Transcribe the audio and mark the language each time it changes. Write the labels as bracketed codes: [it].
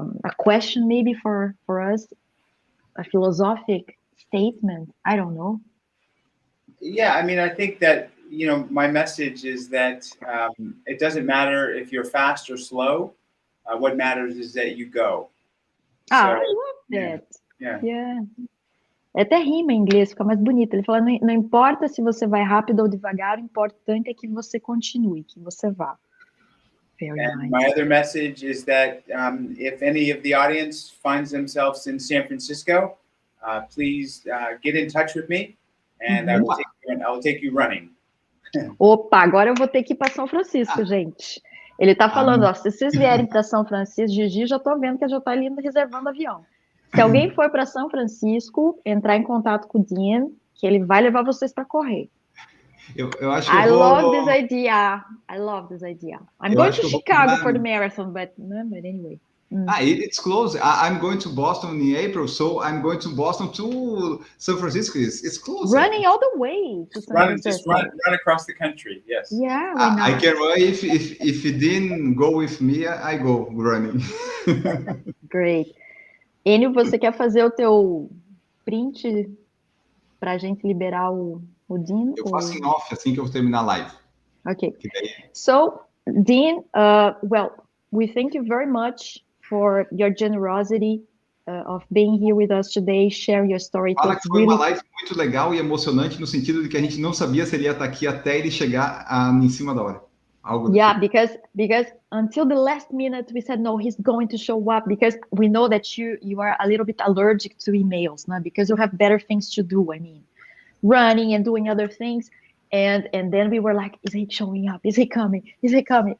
[en] A question maybe for us, a philosophic statement? I don't know. Yeah, I mean, I think that, my message is that it doesn't matter if you're fast or slow. What matters is that you go. I love that. Yeah. [pt] Até rima em inglês, fica mais bonito. Ele fala, não importa se você vai rápido ou devagar, o importante é que você continue, que você vá. [en] Very nice. My other message is that if any of the audience finds themselves in San Francisco, please get in touch with me. And I will take you running. [pt] Opa, agora eu vou ter que ir para São Francisco, gente. Ele tá falando, se vocês vierem para São Francisco, Gigi, já tô vendo que já tá ali reservando avião. Se alguém for para São Francisco, entrar em contato com o Dean, que ele vai levar vocês para correr. Eu acho que [en] I love this idea. I'm going to Chicago for the marathon, but anyway. It's close. I'm going to Boston in April, so I'm going to Boston to San Francisco. It's close. Running all the way to San Francisco. Run across the country. Yes. Yeah. I can run if he didn't go with me. I go running. Great. [pt] Enio, você quer fazer o teu print para a gente liberar o Dean? Eu faço em off assim que eu terminar a live. [en] Okay. So, Dean, well, we thank you very much for your generosity of being here with us today, share your story. [pt] Fala que foi uma live muito legal e emocionante no sentido de que a gente não sabia se ele ia estar aqui até ele chegar em cima da hora. [en] Yeah, because until the last minute we said no, he's going to show up because we know that you are a little bit allergic to emails, no? Because you have better things to do. I mean, running and doing other things, and then we were like, is he showing up? Is he coming? Is he coming?